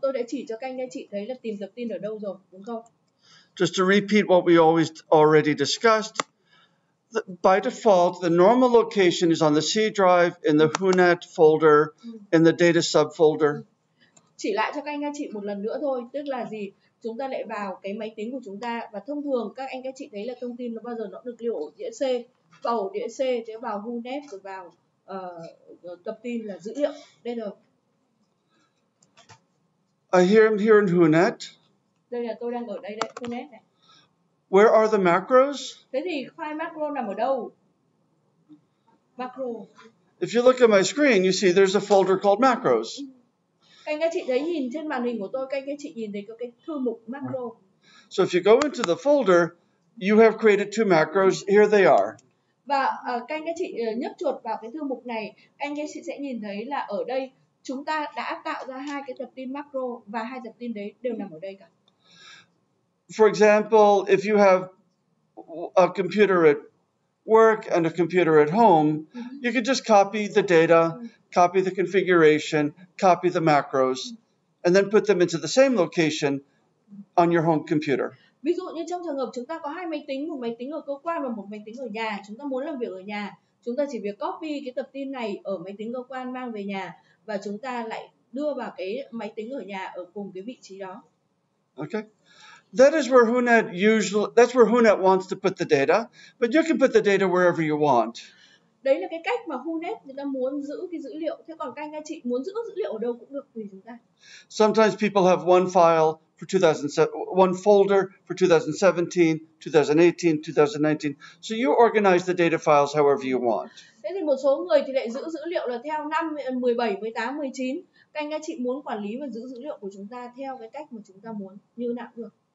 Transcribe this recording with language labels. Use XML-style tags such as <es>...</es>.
<vi>Tôi đã chỉ cho các anh các chị thấy là tìm tập tin ở đâu rồi, đúng không?</vi> <en>Just to repeat what we already discussed. By default, the normal location is on the C drive in the WHONET folder in the data subfolder.</en> <vi>Chỉ lại cho các anh các chị một lần nữa thôi, tức là gì? Chúng ta lại vào cái máy tính của chúng ta và thông thường các anh các chị thấy là thông tin nó bao giờ nó được lưu ổ đĩa C, vào ổ đĩa C thì vào WHONET rồi vào tập tin là dữ liệu. Đây rồi.</vi> <en>I'm here in WHONET.</en> <vi>Đây là tôi đang ở đây đấy, WHONET này.</vi> <en>Where are the macros?</en> <vi>Thế thì file macro nằm ở đâu? Macro.</vi> <en>If you look at my screen, you see there's a folder called macros.</en> <vi>Các anh các chị thấy nhìn trên màn hình của tôi, các anh các chị nhìn thấy có cái thư mục macro.</vi> <en>So if you go into the folder, you have created 2 macros. Here they are.</en> <vi>Và các anh các chị nhấp chuột vào cái thư mục này, anh các chị sẽ nhìn thấy là ở đây chúng ta đã tạo ra 2 cái tập tin macro và 2 tập tin đấy đều nằm ở đây cả.</vi> <en>For example, if you have a computer at work and a computer at home, you can just copy the data, copy the configuration, copy the macros, and then put them into the same location on your home computer.</en> <vi>Ví dụ như trong trường hợp chúng ta có 2 máy tính, một máy tính ở cơ quan và một máy tính ở nhà, chúng ta muốn làm việc ở nhà, chúng ta chỉ việc copy cái tập tin này ở máy tính cơ quan mang về nhà và chúng ta lại đưa vào cái máy tính ở nhà ở cùng cái vị trí đó.</vi> <en>Okay. That is where that's where WHONET wants to put the data, but you can put the data wherever you want.</en> <vi>Đấy là cái cách mà WHONET người ta muốn giữ cái dữ liệu, thế còn các anh các chị muốn giữ dữ liệu ở đâu cũng được tùy chúng ta.</vi> <en>Sometimes people have one file for 2007, one folder for 2017, 2018, 2019. So you organize the data files however you want.</en> <vi>Thế thì một số người thì lại giữ dữ liệu là theo năm 17, 18, 19. Các anh các chị muốn quản lý và giữ dữ liệu của chúng ta theo cái cách mà chúng ta muốn, như nào cũng được.</vi>